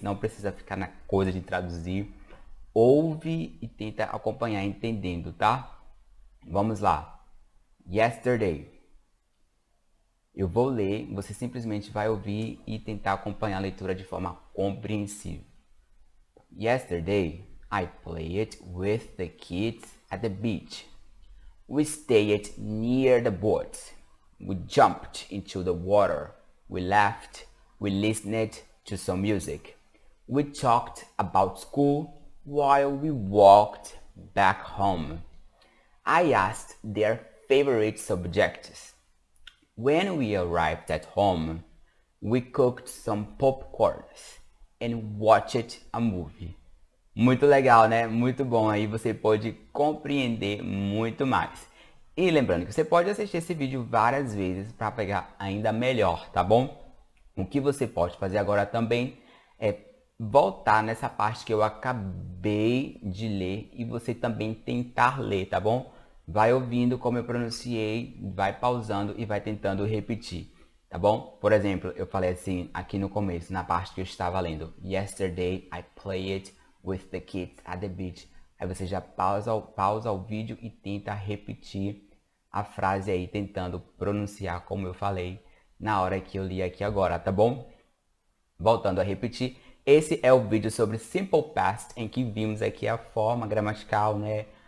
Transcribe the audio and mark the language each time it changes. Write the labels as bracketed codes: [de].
[pt] Não precisa ficar na coisa de traduzir. Ouve e tenta acompanhar entendendo, tá? Vamos lá. Yesterday. Eu vou ler, você simplesmente vai ouvir e tentar acompanhar a leitura de forma compreensível. [en] Yesterday, I played with the kids at the beach. We stayed near the boats. We jumped into the water. We laughed. We listened to some music. We talked about school while we walked back home. I asked their favorite subjects. When we arrived at home, we cooked some popcorns and watched a movie. [pt] Muito legal, né? Muito bom. Aí você pode compreender muito mais. E lembrando que você pode assistir esse vídeo várias vezes para pegar ainda melhor, tá bom? O que você pode fazer agora também é voltar nessa parte que eu acabei de ler e você também tentar ler, tá bom? Vai ouvindo como eu pronunciei, vai pausando e vai tentando repetir, tá bom? Por exemplo, eu falei assim aqui no começo, na parte que eu estava lendo. [en] Yesterday I played with the kids at the beach. [pt] Aí você já pausa o vídeo e tenta repetir a frase aí, tentando pronunciar como eu falei na hora que eu li aqui agora, tá bom? Voltando a repetir, esse é o vídeo sobre Simple Past, em que vimos aqui a forma gramatical, né?